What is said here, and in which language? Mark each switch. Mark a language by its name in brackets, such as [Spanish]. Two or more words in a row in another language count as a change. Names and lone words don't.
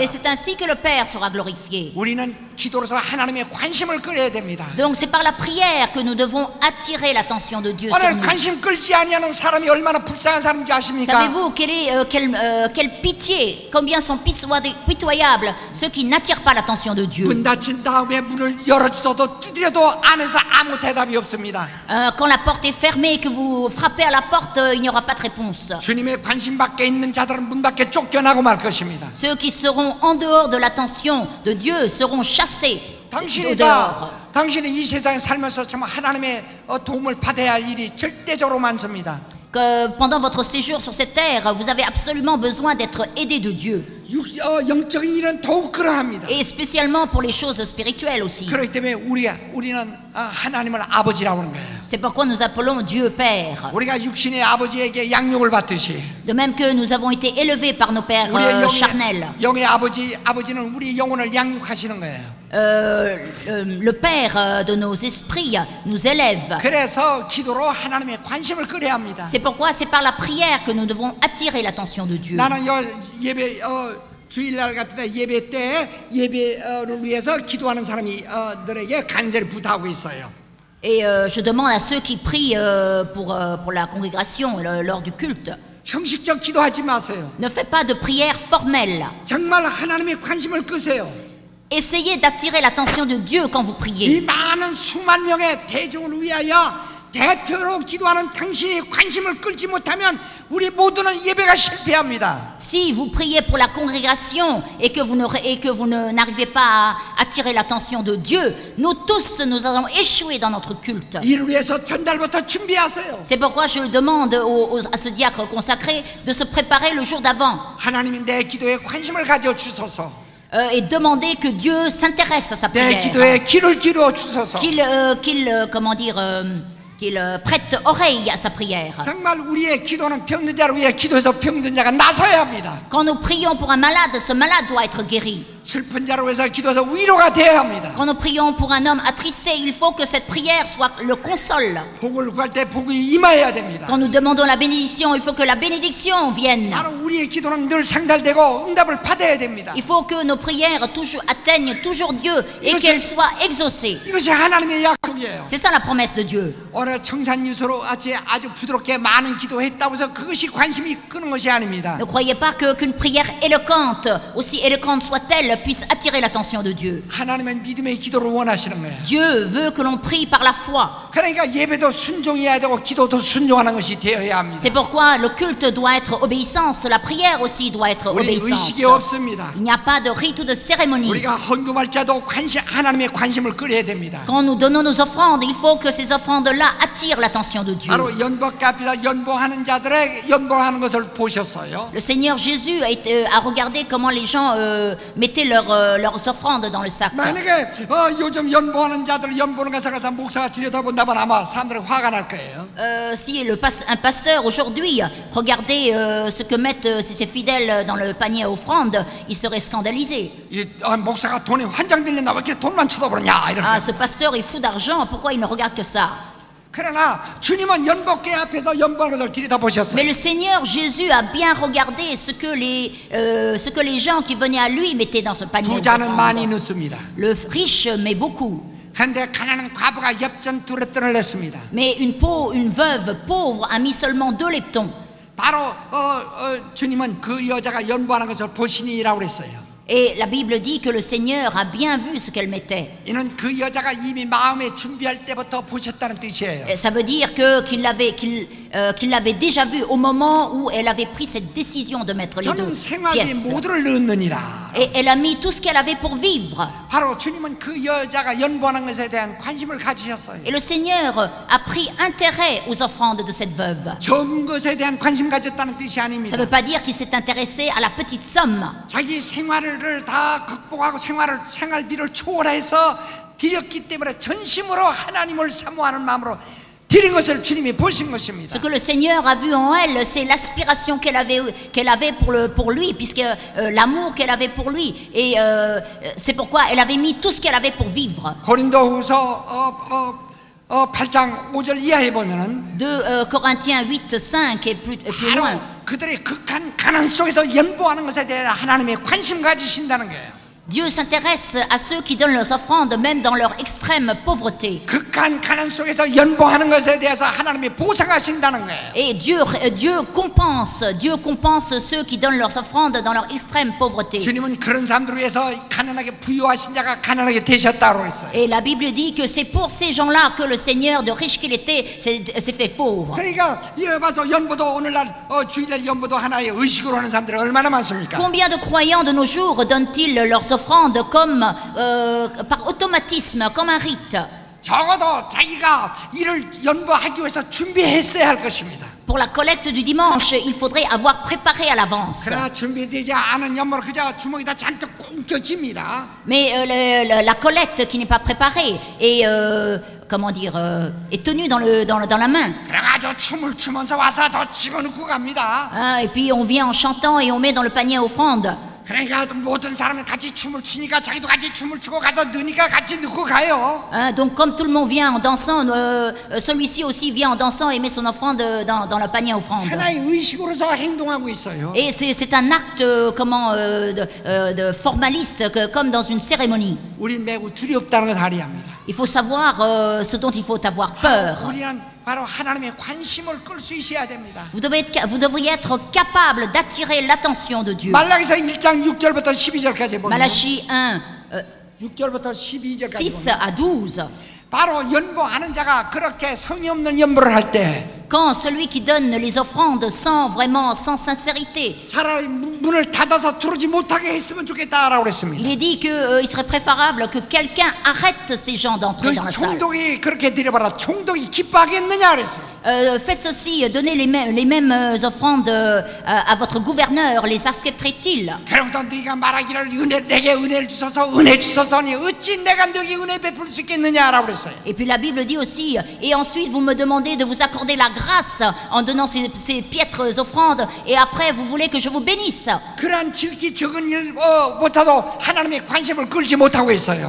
[French] Et c'est ainsi que le Père sera glorifié. [Korean] 우리는 기도로서 하나님의 관심을 끌어야 됩니다. [French] Donc c'est par la prière que nous devons attirer l'attention de Dieu sur [Korean] 오늘 [French] nous. [Korean] 관심 끌지 아니하는 사람이 얼마나 불쌍한 사람인지 아십니까? [French] Savez-vous quelle pitié, combien sont pitoyables ceux qui n'attirent pas l'attention de Dieu. [Korean] 문 닫힌 다음에 문을 열어주셔도 두드려도 안에서 아무 대답이 없습니다. [French] Quand la porte est fermée et que vous frappez à la porte, il n'y aura pas de réponse. [Korean] 주님의 관심 밖에 있는 자들은 문 밖에 쫓겨나고 말 것입니다. [French] Ceux qui seront en dehors de l'attention de Dieu seront chassés [Korean] 당신이 [French] au dehors. [Korean] 당신이 이 세상에 살면서 참 하나님의 도움을 받아야 할 일이 절대적으로 많습니다. [French] Que pendant votre séjour sur cette terre, vous avez absolument besoin d'être aidé de Dieu. [Korean] 영적인 일은 더욱 그러합니다. [French] Et spécialement pour les choses spirituelles aussi. [Korean] 그렇기 때문에 우리는 하나님을 아버지라고 하는 거예요. [French] C'est pourquoi nous appelons Dieu Père. [Korean] 우리가 육신의 아버지에게 양육을 받듯이 [French] De même que nous avons été élevés par nos pères charnels. [Korean] 영의 아버지는 우리 영혼을 양육하시는 거예요. [French] Le Père de nos esprits nous élève. [Korean] 그래서 기도로 하나님의 관심을 끌어야 합니다. [French] C'est pourquoi c'est par la prière que nous devons attirer l'attention de Dieu. [Korean] 나는 예배 주일날 같은 데 예배 때 예배를 위해서 기도하는 사람들에게 간절히 부탁하고 있어요. [French] Et je demande à ceux qui prient pour la congrégation lors du culte. [Korean] 형식적 기도하지 마세요. [French] Ne faites pas de prière formelle. [Korean] 정말 하나님의 관심을 끄세요. [French] Essayez d'attirer l'attention de Dieu quand vous [Korean] 이 [French] priez. [Korean] 많은 수만 명의 대중을 위하여 대표로 기도하는 당신이 관심을 끌지 못하면 우리 모두는 예배가 실패합니다. [French] Si vous priez pour la congrégation et que vous n'arrivez pas à attirer l'attention de Dieu, nous tous nous allons échouer dans notre culte. [Korean] 이를 위해서 전달부터 준비하세요. [French] C'est pourquoi je demande à ce diacre consacré de se préparer le jour d'avant. [Korean] 하나님이 내 기도에 관심을 가져 주소서. [French] Et demander que Dieu s'intéresse à sa [Korean] 내 [French] prière. [Korean] 기도에 귀를 기울여 주소서. [French] Qu'il prête oreille à sa prière. [Korean] 정말 우리의 기도는 병든 자를 위해 기도해서 병든 자가 나서야 합니다. [French] Quand nous prions pour un malade, ce malade doit être guéri. [Korean] 슬픈 자를 위해서 기도해서 위로가 되어야 합니다. [French] Quand nous prions pour un homme attristé, il faut que cette prière soit le console. [Korean] 복을 구할 때 복이 임하여야 됩니다. [French] Quand nous demandons la bénédiction, il faut que la bénédiction vienne. [Korean] 바로 우리의 기도는 늘 상달되고 응답을 받아야 됩니다. [French] Il faut que nos prières atteignent toujours Dieu et qu'elles soient exaucées. [Korean] 이것이 하나님의 약속이에요. [French] C'est ça la promesse de Dieu. [Korean] 오늘 청산유소로 아주 부드럽게 많은 기도했다고 해서 그것이 관심이 끄는 것이 아닙니다. [French] Ne croyez pas qu'une prière éloquente, aussi éloquente soit-elle, puisse attirer l'attention de Dieu. [Korean] 하나님은 믿음의 기도를 원하시는 거예요. [French] Dieu veut que l'on prie par la foi. [Korean] 그러니까 예배도 순종해야 되고 기도도 순종하는 것이 되어야 합니다. [French] C'est pourquoi le culte doit être obéissance, la prière aussi doit être [Korean] 우리 [French] obéissance. [Korean] 의식이 없습니다. [French] Il n'y a pas de rite ou de cérémonie. [Korean] 우리가 헌금할 때도 하나님의 관심을 끌어야 됩니다. [French] Quand nous donnons nos offrandes, il faut que ces offrandes-là attirent l'attention de Dieu. [Korean] 바로 연복께 앞에서 연봉하는 자들의 연봉하는 것을 보셨어요. [French] Le Seigneur Jésus a regardé comment les gens mettaient leurs offrandes dans le sac. [Korean] 만약에 요즘 연봉하는 자들 연봉하는 것을 갖다 목사가 들여다본다면 아마 사람들이 화가 날 거예요. [French] Si un pasteur aujourd'hui regardait ce que mettent ses fidèles dans le panier à offrande, il serait scandalisé. [Korean] 목사가 돈이 환장들렸나 왜 이렇게 돈만 쳐다보냐 이런. [French] Ah, ce pasteur est fou d'argent, pourquoi il ne regarde que ça? [Korean] 그러나 주님은 연복궤 앞에서 연봉하는 것을 들여다보셨어요. [French] Mais le Seigneur Jésus a bien regardé ce que les gens qui venaient à lui mettaient dans ce panier. [Korean] 부자는 많이 넣습니다. [French] Le riche met beaucoup. [Korean] 그런데 가난한 과부가 엽전 2렙돈을 냈습니다. [French] Mais une veuve pauvre a mis seulement 2 leptons. [Korean] 바로 주님은 그 여자가 연보하는 것을 보시니라고 그랬어요. [French] Et la Bible dit que le Seigneur a bien vu ce qu'elle mettait. [Korean] 이는 그 여자가 이미 마음에 준비할 때부터 보셨다는 뜻이에요. [French] Et ça veut dire qu'il l'avait déjà vu au moment où elle avait pris cette décision de mettre les deux [Korean] 저는 생활비에 [French] pièces. [Korean] 모두를 넣느니라. [French] Et elle a mis tout ce qu'elle avait pour vivre. [Korean] 바로 주님은 그 여자가 연보하는 것에 대한 관심을 가지셨어요. [French] Et le Seigneur a pris intérêt aux offrandes de cette veuve. [Korean] 적은 것에 대한 관심 가졌다는 뜻이 [French] Ça [Korean] 아닙니다. [French] ne veut pas dire qu'il s'est intéressé à la petite somme. [Korean] 자기 생활을 다 극복하고 생활비를 초월해서 드렸기 때문에 전심으로 하나님을 사모하는 마음으로 드린 것을 주님이 보신 것입니다. [French] Ce que le Seigneur a vu en elle, c'est l'aspiration qu'elle avait pour lui, puisque l'amour qu'elle avait pour lui. Et c'est pourquoi elle avait mis tout ce qu'elle avait pour vivre. [Korean] 고린도후서 8장 5절 이하에 보면은 [French] 2 Corinthiens 8, 5 et plus [Korean] 바로 [French] loin. [Korean] 그들의 극한 가난 속에서 연보하는 것에 대해 하나님의 관심 가지신다는 거예요. [French] Dieu s'intéresse à ceux qui donnent leurs offrandes, même dans leur extrême pauvreté. [Korean] 극한 가난 속에서 연보하는 것에 대해서 하나님이 보상하신다는 거예요. [French] Et Dieu compense ceux qui donnent leurs offrandes dans leur extrême pauvreté. [Korean] 주님은 그런 사람들을 위해서 가난하게 부유하신 자가 가난하게 되셨다고 했어요. [French] Et la Bible dit que c'est pour ces gens-là que le Seigneur, de riche qu'il était, s'est fait pauvre. [Korean] 그러니까 봐도 연보도 오늘날 주일날 연보도 하나의 의식으로 하는 사람들이 얼마나 많습니까? [French] Combien de croyants de nos jours donnent-ils leurs offrandes comme par automatisme, comme un rite? [Korean] 적어도 자기가 이를 연보하기 위해서 준비했어야 할 것입니다. [French] Pour la collecte du dimanche, il faudrait avoir préparé à l'avance. [Korean] 그러나 준비되지 않은 연보를 그저 주머니에다 잔뜩 꽁겨집니다. [French] Mais la collecte qui n'est pas préparée est, comment dire, est tenue dans la main. [Korean] 그래가지고 춤을 추면서 와서 더 집어넣고 갑니다. [French] Hein, et puis on vient en chantant et on met dans le panier offrande. [Korean] 그러니까 모든 사람은 같이 춤을 추니까 자기도 같이 춤을 추고 가서 넣으니까 같이 넣고 가요. [French] Hein, donc comme tout le monde vient en dansant, celui-ci aussi vient en dansant et met son offrande dans le panier offrande. [Korean] 하나의 의식으로서 행동하고 있어요. [French] Et c'est un acte de formaliste, comme dans une cérémonie. [Korean] 우린 매우 두렵다는 걸 알아야합니다. [French] Il faut savoir ce dont il faut avoir peur. [Korean] 우리는 바로 하나님의 관심을 끌 수 있어야 됩니다. [French] Vous devriez être capable d'attirer l'attention de Dieu. [Korean] 말라기서 1장 6절부터 12절까지 보면 [French] Malachie 1, [Korean] 6절부터 12절까지 [French] 6 à 12. [Korean] 바로 연보하는 자가 그렇게 성의 없는 연보를 할 때 [French] Quand celui qui donne les offrandes sans sincérité, [Korean] 차라리 문을 닫아서 들어오지 못하게 했으면 좋겠다라고 그랬습니다. [French] il est dit qu'il serait préférable que quelqu'un arrête ces gens d'entrer dans [Korean] 그 [French] la salle. [Korean] 총독이 그렇게 드려봐라 총독이 기뻐하겠느냐 그랬습니다. [French] Faites ceci, donnez les mêmes offrandes à votre gouverneur, les accepterait-il? [Korean] 그러고도 네가 말하기를 내게 은혜를 주소서 은혜 주소서니 어찌 내가 너에게 은혜 베풀 수 있겠느냐라고 그랬어요. [French] Et puis la Bible dit aussi, et ensuite vous me demandez de vous accorder la grâce en donnant ces piètres offrandes, et après vous voulez que je vous bénisse. [Korean] 그러한 지극히 적은 일 못하도 하나님의 관심을 끌지 못하고 있어요.